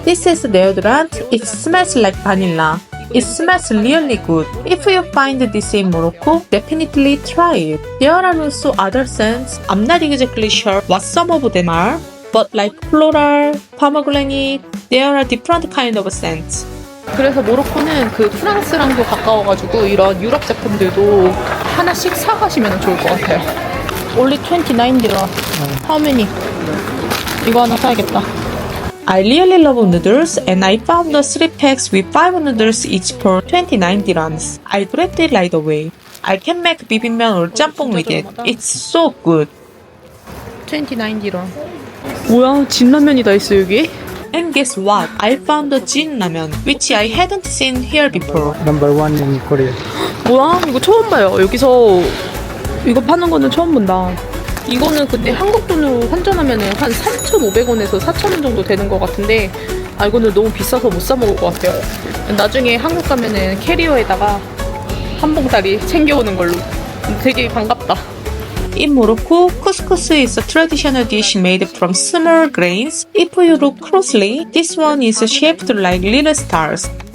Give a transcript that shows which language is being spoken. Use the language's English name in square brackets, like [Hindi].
[English] This is deodorant. It smells like vanilla. It smells really good. If you find this in Morocco, definitely try it. There are also other scents. I'm not exactly sure what some of them are, but like floral, pomegranate, there are different kind of scents. [Korean] 그래서 모로코는 그 프랑스랑도 가까워가지고 이런 유럽 제품들도 하나씩 사가시면 좋을 것 같아요. [English] Only 29 dirham. How many? [Korean] 이거 하나 사야겠다. [English] I really love noodles and I found the 3 packs with 5 noodles each for 29 dirhams. I grabbed it right away. I can make bibimbap or 짬뽕 with it. It's so good. [Korean] 29 dirham. 뭐야? 진라면이 다 있어 여기? [English] And guess what? I found the Jin ramen, which I hadn't seen here before. Number one in Korea. [Korean] 뭐야? 이거 처음 봐요. 여기서 이거 파는 거는 처음 본다. 이거는 그때 한국 돈으로 환전하면은 한 3,500원에서 4,000원 정도 되는 것 같은데 이거는 너무 비싸서 못 사 먹을 것 같아요. 나중에 한국 가면은 캐리어에다가 한 봉다리 챙겨오는 걸로. 되게 반갑다. [English] In Morocco, couscous is a traditional dish made from small grains. If you look closely, this one is shaped like little stars.